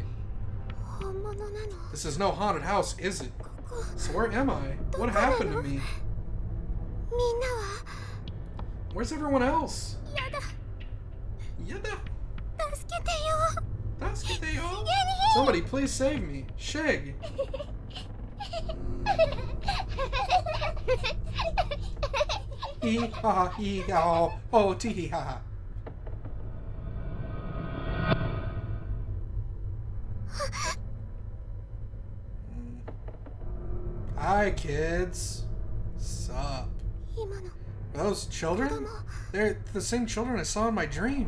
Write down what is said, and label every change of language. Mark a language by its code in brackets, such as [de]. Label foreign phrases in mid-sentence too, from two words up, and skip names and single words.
[en] This is no haunted house, is it? So where am I? What happened to me? Where's everyone else? [ja] やだ！助けてよ! [en] Somebody please save me. Shig! Hee-ha-ha, hee-ha, oh, tee-hee-ha-ha. Hi, kids. Sup? Are those children? They're the same children I saw in my dream.